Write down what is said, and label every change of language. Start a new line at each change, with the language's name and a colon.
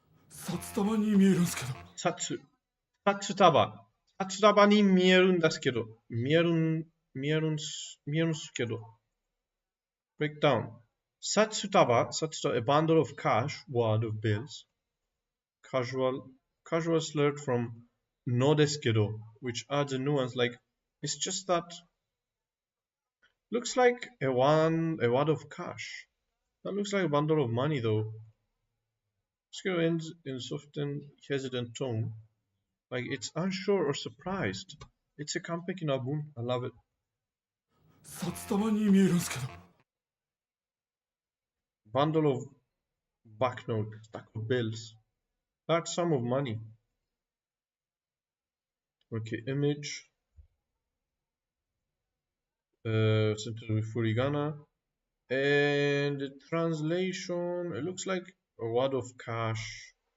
Japanese: 札束に見えるんですけど。札束に見えるんですけど。見えるんすけど。
English: Break down. 札束, a bundle of cash, word of bills. Casual slurred from no deskedo, which adds a nuance like, it's just that. Looks like a wad of cash. That looks like a bundle of money though. Deskedo ends in a soft and hesitant tone. Like it's unsure or surprised. It's a
Japanese: 完璧な文.
English: I love it.
Japanese: 札束に見えるんですけど。
English: Bundle of banknote, stack of bills. Large sum of money. Okay, image. Sentence with furigana. And the translation, it looks like a wad of cash.